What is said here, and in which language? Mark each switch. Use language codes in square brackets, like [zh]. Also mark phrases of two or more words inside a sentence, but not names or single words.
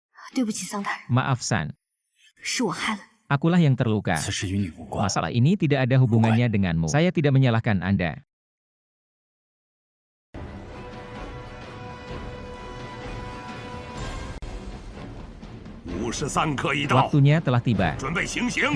[zh] 对不起，桑大人， [id] Maaf San, [zh] 是我害了你。 [id] akulah yang terluka. [zh] 此事与你无关。 [id] Masalah ini tidak ada hubungannya denganmu. Saya tidak menyalahkan Anda. [zh] 53 刻已到， [id] Waktunya telah tiba. [zh] 准备行刑。